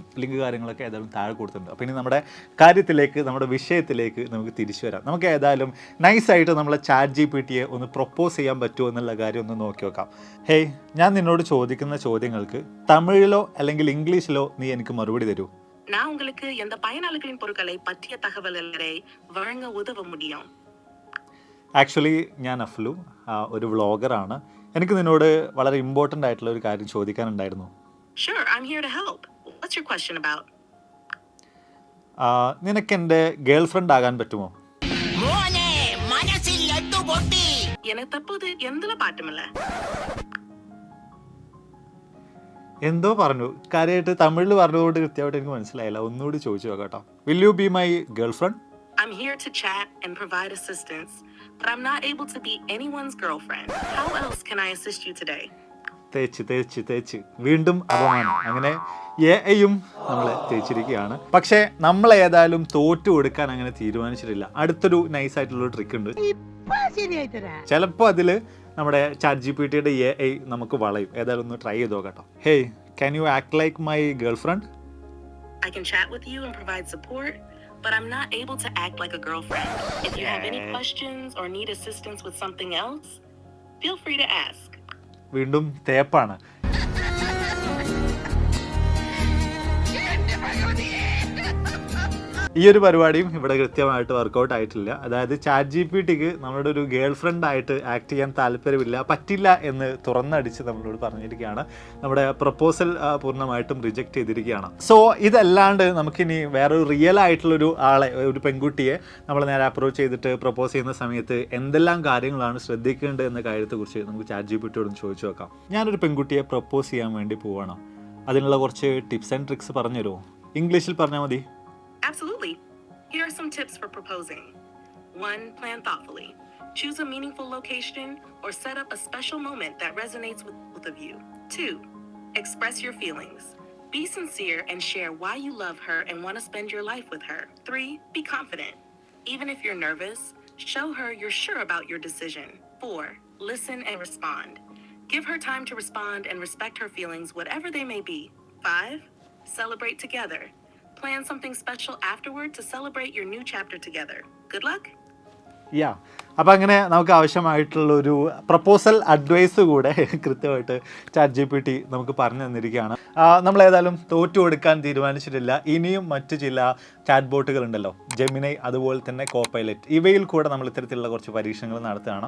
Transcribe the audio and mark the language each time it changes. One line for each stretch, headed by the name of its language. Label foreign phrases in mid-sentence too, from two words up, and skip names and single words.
Malayalam: ലിങ്ക് കാര്യങ്ങളൊക്കെ ഏതായാലും താഴെ കൊടുത്തിട്ടുണ്ട്. അപ്പോൾ ഇനി നമ്മുടെ കാര്യത്തിലേക്ക്, നമ്മുടെ വിഷയത്തിലേക്ക് നമുക്ക് തിരിച്ചു വരാം. നമുക്ക് ഏതായാലും നൈസായിട്ട് നമ്മളെ ChatGPTയെ ഒന്ന് പ്രൊപ്പോസ് ചെയ്യാൻ പറ്റുമോ എന്നുള്ള കാര്യം ഒന്ന് നോക്കി നോക്കാം. ഹേയ്, ഞാൻ നിന്നോട് ചോദിക്കുന്ന ചോദ്യങ്ങൾക്ക് തമിഴിലോ അല്ലെങ്കിൽ ഇംഗ്ലീഷിലോ നീ എനിക്ക് മറുപടി തരൂ.
Tamil: நான் உங்களுக்கு எந்த பயனாளர்களின் பொருட்களை பற்றிய தகவல்களை வழங்க உதவ முடியும்?
Malayalam: ആക്ച്വലി ഞാൻ അഫ്ലു, ഒരു വ്ളോഗറാണ്. എനിക്ക് നിന്നോട് വളരെ ഇമ്പോർട്ടൻ്റ് ആയിട്ടുള്ള ഒരു കാര്യം ചോദിക്കാനുണ്ടായിരുന്നു.
English: Sure, I'm here to help. What's your question about?
Malayalam: നിനക്ക് എൻ്റെ
English: girl friend
Malayalam: ആകാൻ പറ്റുമോ?
Tamil: எனக்கு தற்போது எந்தல பாட்டுமில்ல.
Malayalam: എന്തോ പറഞ്ഞു, കാര്യമായിട്ട് തമിഴിൽ പറഞ്ഞതുകൊണ്ട് കൃത്യമായിട്ട് എനിക്ക് മനസ്സിലായില്ല. ഒന്നുകൂടി ചോദിച്ചു നോക്കാം.
English: Will you be my girl friend? I'm here to chat and provide assistance, but I'm not able to be anyone's girlfriend. How else can I assist you today?
Malayalam: തേച്ച് വീണ്ടും അപമാനം. അങ്ങനെ AIയും നമ്മളെ തേച്ചിരിക്കുകയാണ്. പക്ഷേ നമ്മൾ ഏതായാലും തോറ്റു കൊടുക്കാൻ അങ്ങനെ തീരുമാനിച്ചിട്ടില്ല. അടുത്തൊരു നൈസായിട്ടുള്ള ട്രിക്ക് ഉണ്ട്. ചിലപ്പോൾ അതിൽ നമ്മുടെ ChatGPTയുടെ AI നമുക്ക് വളയും. ഏതായാലും ഒന്ന് ട്രൈ ചെയ്ത് നോക്കാം. ഹേയ്,
English: Can you act like my girl friend? I can chat with you and provide support, but I'm not able to act like a girlfriend. If you have any questions or need assistance with something else, feel free to ask.
Malayalam: വീണ്ടും തേപ്പാണ്. ഈ ഒരു പരിപാടിയും ഇവിടെ കൃത്യമായിട്ട് വർക്കൗട്ട് ആയിട്ടില്ല. അതായത് ChatGPTക്ക് നമ്മളുടെ ഒരു
English: girl friend
Malayalam: ആയിട്ട് ആക്ട് ചെയ്യാൻ താല്പര്യമില്ല, പറ്റില്ല എന്ന് തുറന്നടിച്ച് നമ്മളോട് പറഞ്ഞിരിക്കുകയാണ്. നമ്മുടെ പ്രപ്പോസൽ പൂർണ്ണമായിട്ടും റിജക്റ്റ് ചെയ്തിരിക്കുകയാണ്. സോ ഇതല്ലാണ്ട് നമുക്കിനി വേറൊരു റിയൽ ആയിട്ടുള്ളൊരു ആളെ, ഒരു പെൺകുട്ടിയെ നമ്മൾ നേരെ അപ്രോച്ച് ചെയ്തിട്ട് പ്രപ്പോസ് ചെയ്യുന്ന സമയത്ത് എന്തെല്ലാം കാര്യങ്ങളാണ് ശ്രദ്ധിക്കേണ്ടത് എന്ന കാര്യത്തെക്കുറിച്ച് നമുക്ക് ChatGPTയോട് ചോദിച്ചു നോക്കാം. ഞാനൊരു പെൺകുട്ടിയെ പ്രപ്പോസ് ചെയ്യാൻ വേണ്ടി പോവാണ്, അതിനുള്ള കുറച്ച്
English: tips and tricks
Malayalam: പറഞ്ഞു തരുമോ? ഇംഗ്ലീഷിൽ പറഞ്ഞാൽ മതി.
English: Absolutely. Here are some tips for proposing. 1. Plan thoughtfully. Choose a meaningful location or set up a special moment that resonates with both of you. 2. Express your feelings. Be sincere and share why you love her and want to spend your life with her. 3. Be confident. Even if you're nervous, show her you're sure about your decision. 4. Listen and respond. Give her time to respond and respect her feelings, whatever they may be. 5. Celebrate together. Plan something special afterward to celebrate your new chapter together. Good luck.
Malayalam: യാ, അപ്പോൾ അങ്ങനെ നമുക്ക് ആവശ്യമായിട്ടുള്ളൊരു
English: proposal advice
Malayalam: കൂടെ കൃത്യമായിട്ട് ChatGPT നമുക്ക് പറഞ്ഞു തന്നിരിക്കുകയാണ്. നമ്മളേതായാലും തോറ്റു കൊടുക്കാൻ തീരുമാനിച്ചിട്ടില്ല. ഇനിയും മറ്റു ചില ചാറ്റ് ബോട്ടുകളുണ്ടല്ലോ, ജെമിനൈ, അതുപോലെ തന്നെ കോപൈലറ്റ്, ഇവയിൽ കൂടെ നമ്മൾ ഇത്തരത്തിലുള്ള കുറച്ച് പരീക്ഷണങ്ങൾ നടത്തുകയാണ്.